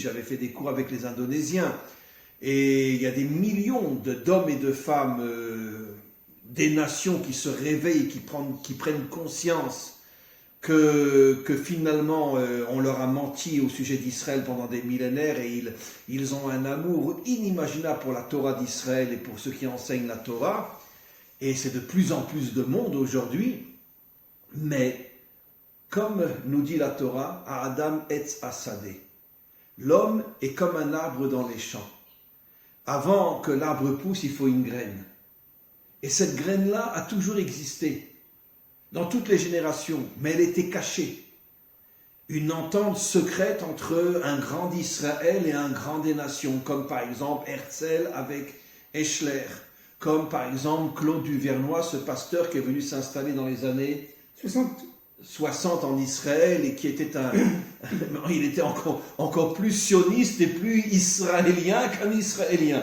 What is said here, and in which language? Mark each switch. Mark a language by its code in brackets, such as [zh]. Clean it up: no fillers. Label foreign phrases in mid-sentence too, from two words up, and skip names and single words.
[fr] J'avais fait des cours avec les Indonésiens. Et il y a des millions d'hommes et de femmes, des nations qui se réveillent, qui prennent conscience que finalement on leur a menti au sujet d'Israël pendant des millénaires, et ils ont un amour inimaginable pour la Torah d'Israël et pour ceux qui enseignent la Torah. Et c'est de plus en plus de monde aujourd'hui. Mais comme nous dit la Torah, à [he] אדם עץ השדה, [fr] l'homme est comme un arbre dans les champs. Avant que l'arbre pousse, il faut une graine. Et cette graine-là a toujours existé, dans toutes les générations, mais elle était cachée. Une entente secrète entre un grand d'Israël et un grand des nations, comme par exemple Herzl avec Eschler, comme par exemple Claude Duvernois, ce pasteur qui est venu s'installer dans les années 60 en Israël et qui était il était encore plus sioniste et plus israélien qu'un Israélien.